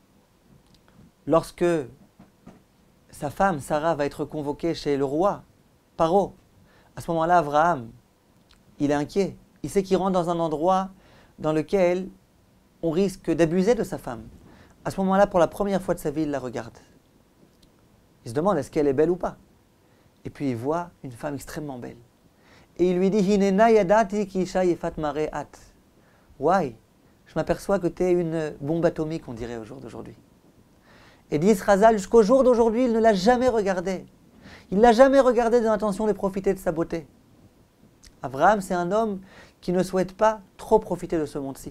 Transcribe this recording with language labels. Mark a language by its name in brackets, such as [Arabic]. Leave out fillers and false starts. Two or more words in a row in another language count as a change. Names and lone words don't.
[French] Lorsque sa femme, Sarah, va être convoquée chez le roi, Paro, à ce moment-là, Avraham, il est inquiet. Il sait qu'il rentre dans un endroit dans lequel on risque d'abuser de sa femme. À ce moment-là, pour la première fois de sa vie, il la regarde. Il se demande est-ce qu'elle est belle ou pas. Et puis il voit une femme extrêmement belle. Et il lui dit [Hebrew] הנה נא ידעתי כי אשה יפת מראה. [English] Why? [French] Je m'aperçois que tu es une bombe atomique, on dirait au jour d'aujourd'hui. Et dit Razal, jusqu'au jour d'aujourd'hui, il ne l'a jamais regardée. Il ne l'a jamais regardée dans l'intention de profiter de sa beauté. Abraham, c'est un homme qui ne souhaite pas trop profiter de ce monde-ci.